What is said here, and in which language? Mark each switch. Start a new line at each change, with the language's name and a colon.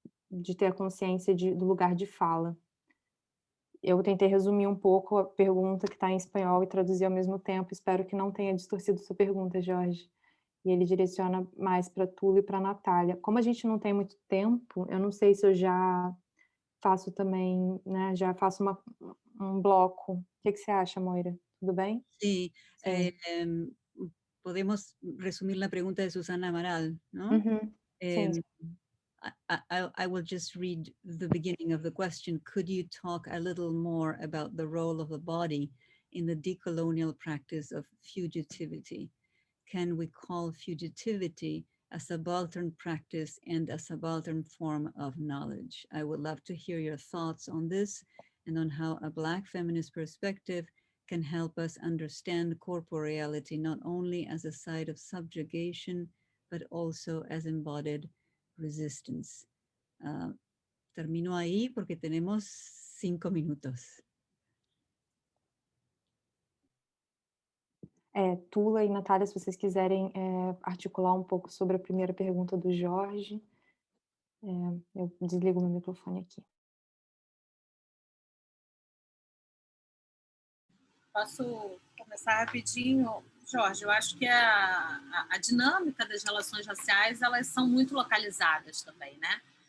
Portuguese: De ter a consciência do lugar de fala. Eu tentei resumir um pouco a pergunta que está em espanhol e traduzir ao mesmo tempo. Espero que não tenha distorcido sua pergunta, Jorge. E ele direciona mais para Tula e para a Natália. Como a gente não tem muito tempo, eu não sei se eu já faço também, né? Já faço um bloco. O que você acha, Moira? Tudo bem?
Spanish: Sí, podemos resumir la pregunta de Susana Amaral, ¿no?
Portuguese: Sim.
English: I will just read the beginning of the question. Could you talk a little more about the role of the body in the decolonial practice of fugitivity? Can we call fugitivity a subaltern practice and a subaltern form of knowledge? I would love to hear your thoughts on this and on how a Black feminist perspective can help us understand corporeality not only as a site of subjugation, but also as embodied resistance.
Spanish: Termino ahí porque tenemos 5 minutos.
Portuguese: Tula e Natália, se vocês quiserem articular um pouco sobre a primeira pergunta do Jorge, eu desligo meu microfone aqui. Posso começar rapidinho? Jorge, eu acho que a dinâmica das relações raciais, elas são muito localizadas também, né?